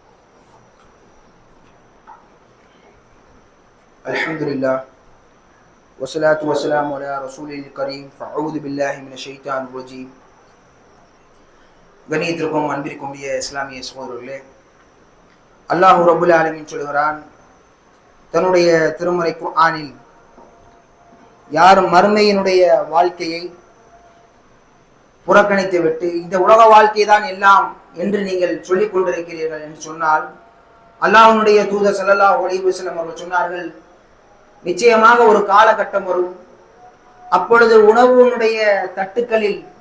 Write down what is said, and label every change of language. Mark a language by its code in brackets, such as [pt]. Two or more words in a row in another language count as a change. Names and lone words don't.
[ar] அல்ஹம்துலில்லாஹ் والصلاة والسلام على رسول الكريم فأعوذ بالله من الشيطان الرجيم. [ta] கணியத்திற்கும் அன்பிற்கும் இஸ்லாமிய சகோதரர்களே, அல்லாஹ் [ar] رب العالمين [ta] சொல்கிறான் தன்னுடைய திருமறை குர்ஆனில், யார் மறுமையினுடைய வாழ்க்கையை புறக்கணித்து விட்டு இந்த உலக வாழ்க்கை தான் எல்லாம் என்று நீங்கள் சொல்லிக் கொண்டிருக்கிறீர்கள் என்று சொன்னால், அல்லாஹ்வுடைய தூதர் [ar] صلى الله عليه وسلم [ta] அவர்கள் சொன்னார்கள், நிச்சயமாக ஒரு காலகட்டம் வரும், அப்பொழுது உணவுனுடைய தட்டுக்களில்